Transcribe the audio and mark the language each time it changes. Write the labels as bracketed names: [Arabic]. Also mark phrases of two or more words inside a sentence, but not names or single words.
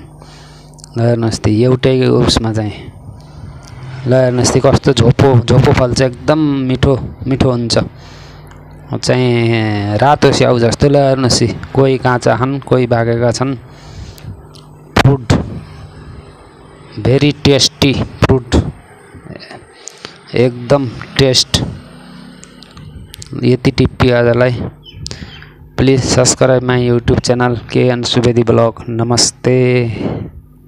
[Nepali] ल हेर्नुस् त एउटै उसमा चाहिँ। ल हेर्नुस् त कस्तो झोपो फल चाहिँ एकदम मिठो हुन्छ चाहिँ, रातो स्याउ जस्तो। ल हेर्नुस्, कोही काँचा छन्, कोही पाकेका छन्। [English] fruit very tasty fruit, [Nepali] एकदम टेस्ट। यति टिप्पी आजलाई। [English] please subscribe my YouTube channel [Nepali] केएन सुवेदी ब्लॉग। नमस्ते।